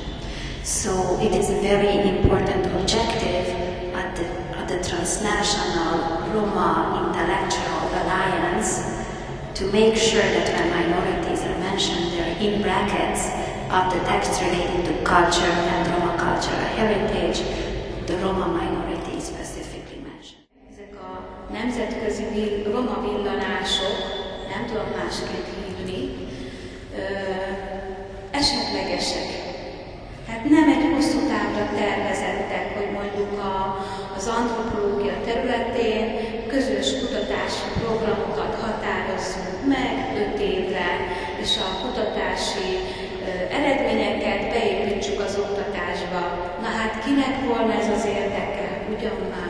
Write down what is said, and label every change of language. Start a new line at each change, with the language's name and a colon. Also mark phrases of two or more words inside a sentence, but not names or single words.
English: So it is a very important objective at the transnational Roma Intellectual Alliance to make sure that when minorities are mentioned, they're in brackets of the text relating to culture and Roma cultural heritage, the Roma minority is specifically mentioned.
Hungarian: Ezek a nemzetközi roma villanások, nem tudom másképp hívni, esetlegesek. Hát nem egy hosszú távra tervezettek, hogy mondjuk az antropológia területén közös kutatási programokat határozzunk meg 5 évre, és a kutatási eredményeket beépítsük kinek volna ez az érdeke, ugyan már?